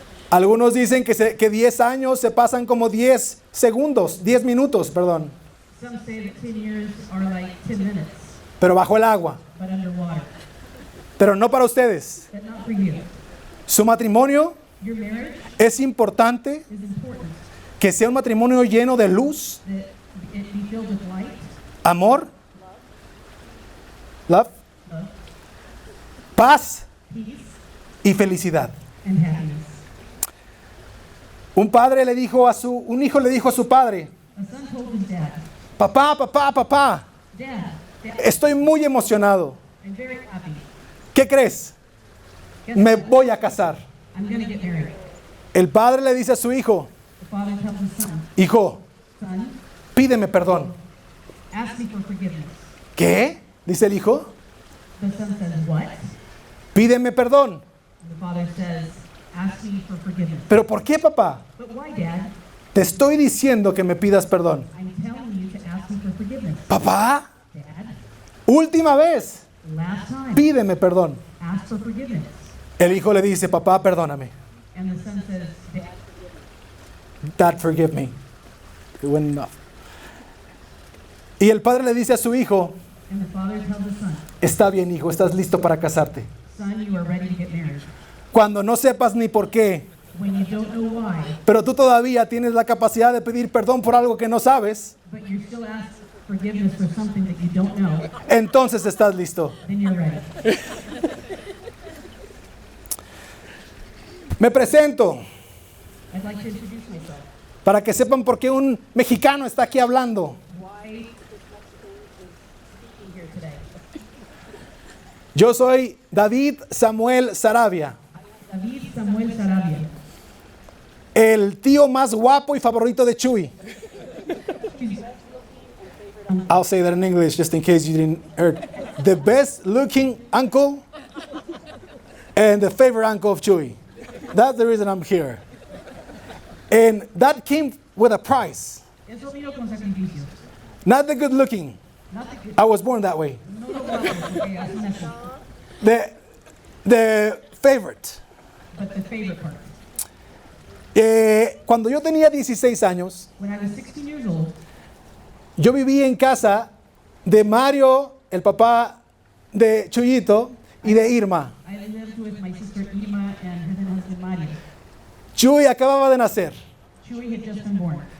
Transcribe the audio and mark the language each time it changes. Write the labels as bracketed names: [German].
[Spanish] Algunos dicen que 10 años se pasan como 10 segundos, 10 minutos, perdón, [English] Some say that 10 years are like 10 minutes, [Spanish] pero bajo el agua, [English] but underwater. [Spanish] pero no para ustedes. [English] But not for you. [Spanish] Su matrimonio [English] Your marriage [Spanish] es importante [English] is important, [Spanish] que sea un matrimonio lleno de luz, [English] that it be filled with light, [Spanish] amor, [English] love, love, [Spanish] paz [English] peace, [Spanish] y felicidad. [English] and happiness. [Spanish] Un hijo le dijo a su padre, [English] A son told his dad, [Spanish] papá, [English] Dad, [Spanish] estoy muy emocionado. [English] I'm very happy. [Spanish] ¿Qué crees? [English] Guess [Spanish] Me [English] what? [Spanish] voy a casar. [English] I'm going to get married. [Spanish] El padre le dice a su hijo, [English] The father tells his son, [Spanish] hijo, [English] Son, [Spanish] pídeme perdón. [English] ask me for forgiveness. [Spanish] ¿Qué? Dice el hijo, [English] The son says, What? [Spanish] pídeme perdón. [English] And the father says, Ask me for forgiveness. [Spanish] ¿Pero por qué, papá? [English] But why, Dad? [Spanish] Te estoy diciendo que me pidas perdón. [English] I'm telling you to ask me for forgiveness. [Spanish] Papá, [English] Dad, [Spanish] última vez, [English] last time, [Spanish] pídeme perdón. [English] ask for forgiveness. [Spanish] El hijo le dice, papá, perdóname. [English] And the son says, Dad, Dad, forgive me. It wasn't enough. [Spanish] Y el padre le dice a su hijo, [English] and the father tells the son, [Spanish] está bien, hijo, estás listo para casarte. [English] Son, you are ready to get married. [Spanish] Cuando no sepas ni por qué, [English] When you don't know why, [Spanish] pero tú todavía tienes la capacidad de pedir perdón por algo que no sabes, [English] but you still ask forgiveness for something that you don't know, [Spanish] entonces estás listo. [English] then you're ready. [Spanish] Me presento [English] I'd like to introduce myself. [Spanish] para que sepan por qué un mexicano está aquí hablando. [English] Why this Mexican is speaking here today. [Spanish] Yo soy David Samuel Sarabia, [English] David Samuel Sarabia, [Spanish] el tío más guapo y favorito de Chuy. [English] I'll say that in English just in case you didn't hear. The best looking uncle and the favorite uncle of Chuy. That's the reason I'm here. And that came with a price. [Spanish] eso vino con sacrificio. [English] Not the good looking. Not the good, I was born that way. [Spanish] no lo guapo, porque así nació, [English] The favorite. but the favorite part. [Spanish] Cuando yo tenía 16 años, [English] When I was 16 years old, [Spanish] yo vivía en casa de Mario, el papá de Chuyito, y de Irma. [English] I lived with my sister Irma and her then husband Mario. [Spanish] Chuy acababa de nacer. [English] Chewy had just been born,